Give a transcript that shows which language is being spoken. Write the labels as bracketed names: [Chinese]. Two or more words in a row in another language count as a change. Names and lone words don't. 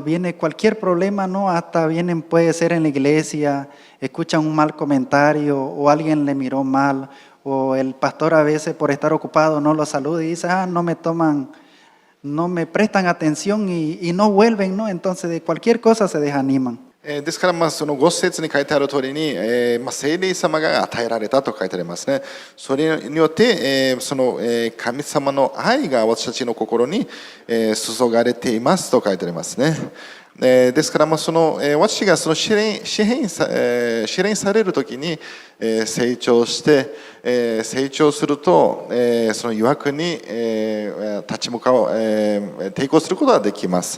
[Spanish] Viene cualquier problema, ¿no? Hasta vienen, puede ser en la iglesia, escuchan un mal comentario o alguien le miró mal, o el pastor a veces por estar ocupado no lo saluda y dice, no me prestan atención y no vuelven, ¿no? Entonces de cualquier cosa se desaniman. [Japanese] ですからその5節に書いてある通りに、聖霊様が与えられたと書いてありますね。それによって、その神様の愛が私たちの心に注がれていますと書いてありますね。ですからその私がその試練されるときに成長して成長するとその誘惑に立ち向かう抵抗することができます。